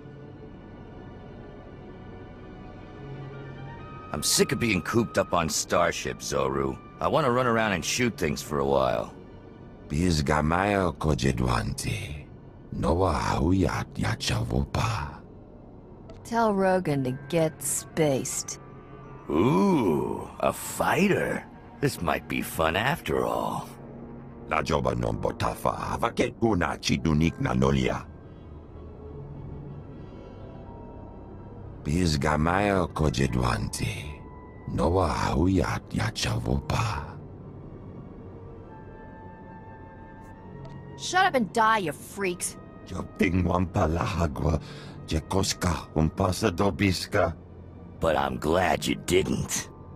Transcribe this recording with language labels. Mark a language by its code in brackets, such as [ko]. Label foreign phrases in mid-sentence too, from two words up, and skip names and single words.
[en] I'm sick of being cooped up on starships, Zoru. I want to run around and shoot things for a while. Bizgamaya kojedwanti. Noa hauyat yachavopa. Tell Rogan to get spaced. Ooh, a fighter. This might be fun after all. La joba non botafa havaket guna chidunik na nolia. Bizgamaya kojedwanti. Noa hauyat yachavopa. Shut up and die, you freaks. Jopting wampalahagwa jekoska umpasa dobiska. But I'm glad you didn't.